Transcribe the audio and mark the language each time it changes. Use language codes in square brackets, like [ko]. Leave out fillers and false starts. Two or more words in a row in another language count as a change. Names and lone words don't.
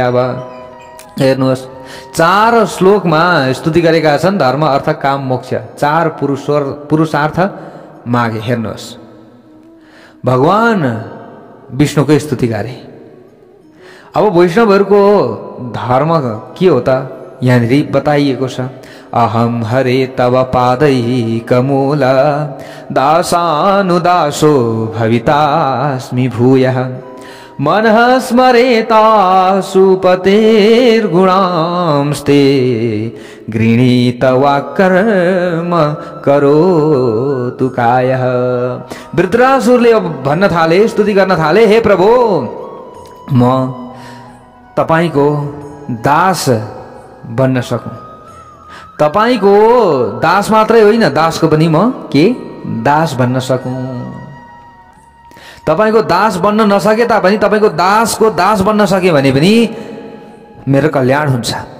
[ne] अब हेर्नुहोस्, 4 श्लोकमा स्तुति गरेका छन्। धर्म अर्थ काम मोक्ष 4 पुरुषार्थ मागे। हेर्नुहोस्, भगवान विष्णुको स्तुति गरे। अब वैष्णवहरूको धर्म के हो त? यहाँनिर बताइएको छ। [sa] अहम हरे तव पादैकमूल दासानुदासो भवितास्मि भूयः मनः स्मरेता सुपतेर्गुणांस्ते गृणीत वाक्कर्म करोतु कायः। [ne] वृत्रासुरले अब भन्न थाले, स्तुति गर्न थाले, हे प्रभु, म तपाईको दास बन्न सकूं। तपाईको दास मात्रै होइन, दासको पनि म के दास बन्न सकूं। तपाईको दास बन्न नसके तापनि तपाईको दासको दास बन्न सके भने पनि मेरो कल्याण हुन्छ।